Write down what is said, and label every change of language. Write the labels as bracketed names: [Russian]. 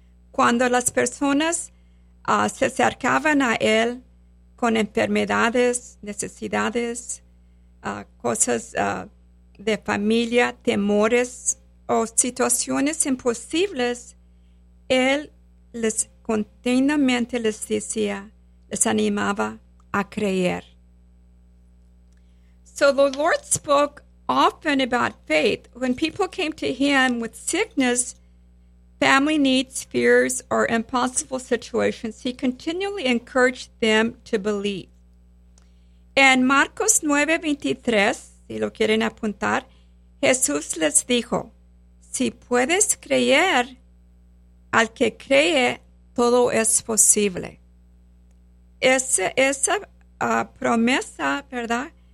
[Spanish] Cuando las personas se acercaban a Él con enfermedades, necesidades, cosas de familia, temores o situaciones imposibles, Él les continuamente les decía, les animaba a creer. [English] So the Lord spoke often about faith. When people came to Him with sickness, family needs, fears, or impossible situations, He continually encouraged them to believe. [Spanish] En Marcos 9:23, si lo quieren apuntar, Jesús les dijo, si puedes creer, al que cree, todo es posible. Esa promesa, ¿verdad?